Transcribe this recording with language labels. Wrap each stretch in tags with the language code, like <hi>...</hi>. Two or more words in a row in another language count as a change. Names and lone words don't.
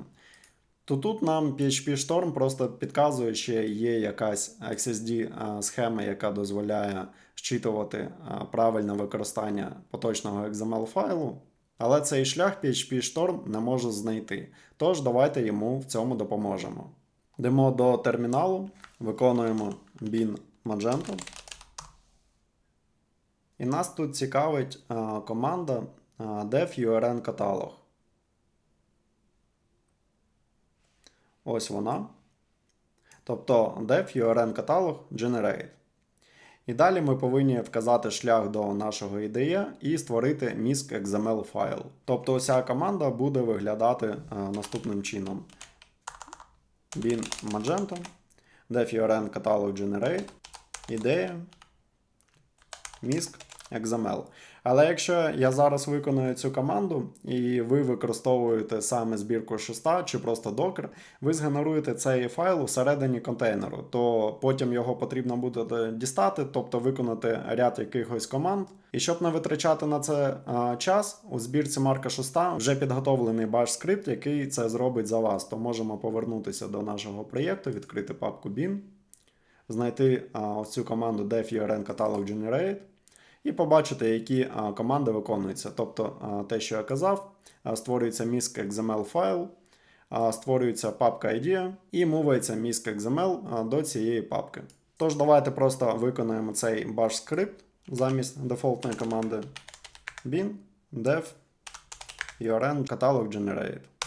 <uk>То тут нам PHP Storm просто підказує, що є якась XSD схема, яка дозволяє зчитувати правильне використання поточного XML файлу, але цей шлях PHP Storm не може знайти. Тож давайте йому в цьому допоможемо. Йдемо до терміналу, виконуємо bin Magento. І нас тут цікавить команда</uk> <en>def urn catalog.</en> <uk>Ось вона. Тобто</uk> <en>def urn catalog generate.</en> <uk>І далі ми повинні вказати шлях до нашого IDE і створити</uk> <en>misc XML</en> <uk>файл. Тобто оця команда буде виглядати наступним чином.</uk> <en>Bin Magento, def urn catalog generate, IDE, misc XML.</en> <uk>Але якщо я зараз виконую цю команду, і ви використовуєте саме збірку шеста чи просто Docker, ви згенеруєте цей файл всередині контейнеру, то потім його потрібно буде дістати, тобто виконати ряд якихось команд. І щоб не витрачати на це час, у збірці Марка 6 вже підготовлений баш-скрипт, який це зробить за вас. То можемо повернутися до нашого проєкту, відкрити папку bin, знайти ось цю команду</uk> <en>def urn catalog generate,</en> <uk>і побачити, які команди виконуються. Тобто, те, що я казав, створюється</uk> <en>misc XML</en> <uk>файл, створюється папка IDEA і мувається</uk> <en>misc XML</en> <uk>до цієї папки. Тож, давайте просто виконаємо цей bash скрипт замість дефолтної команди</uk> <en>bin def urn catalog generate.</en>